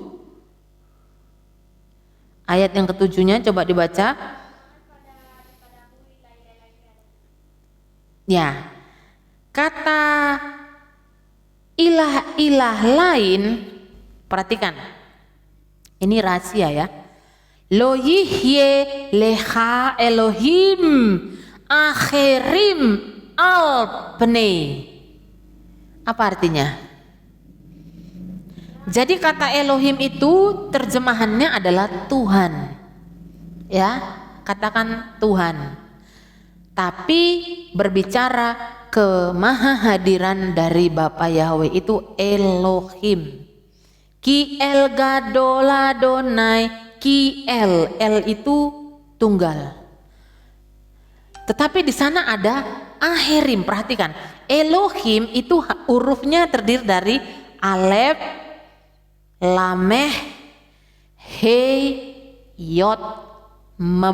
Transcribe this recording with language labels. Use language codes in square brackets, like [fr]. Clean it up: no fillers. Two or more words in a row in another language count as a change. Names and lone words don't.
[id] Ayat yang ke-7-nya coba dibaca. Ya. Kata ilah-ilah lain, perhatikan. Ini rahasia ya. [he] לא יהיה לך אלהים אחרים על פני. [id] Apa artinya? Jadi kata Elohim itu terjemahannya adalah Tuhan. Ya, katakan Tuhan. Tapi berbicara ke mahahadiran dari Bapa Yahweh itu Elohim. [he] כי אל גדול אדני, כי אל [id] itu tunggal. Tetapi di sana ada Ahirim, perhatikan. Elohim itu hurufnya terdiri dari Alef, Lameh, He, Yod, Mem.